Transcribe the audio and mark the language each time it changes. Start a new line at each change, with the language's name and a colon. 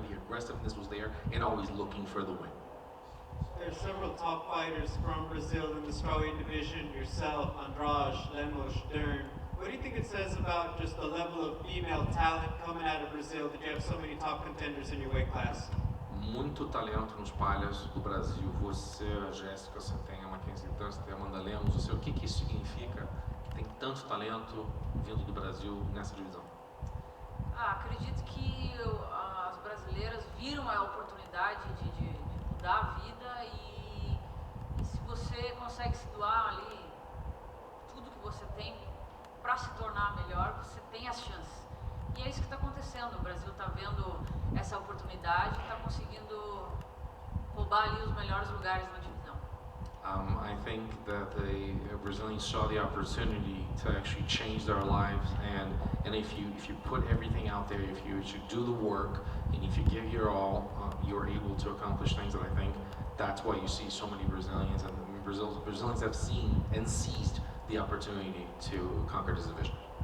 English: The aggressiveness was there, and always looking for the win. There's several top fighters from Brazil in the strawweight division, yourself, Andrade, Lemos, Dern. What do you think it says about just the level of female talent coming out of Brazil that you have so many top contenders in your weight class?
Portuguese: Muito talento nos palhas do Brasil. Você, a Jéssica, você tem a Mackenzie Dunn, você tem a Amanda Lemos. Você, o que isso significa que tem tanto talento vindo do Brasil nessa divisão? Acredito que as brasileiras viram a oportunidade de mudar a vida e se você consegue se doar ali tudo que você tem para se tornar melhor, você tem as chances. E é isso que está acontecendo. O Brasil está vendo essa oportunidade e está conseguindo roubar ali os melhores lugares na divisão.
English: I think that the Brazilians saw the opportunity to actually change their lives, and if you put everything out there, if you do the work, and if you give your all, you're able to accomplish things. And I think that's why you see so many Brazilians, and Brazilians have seen and seized the opportunity to conquer this division.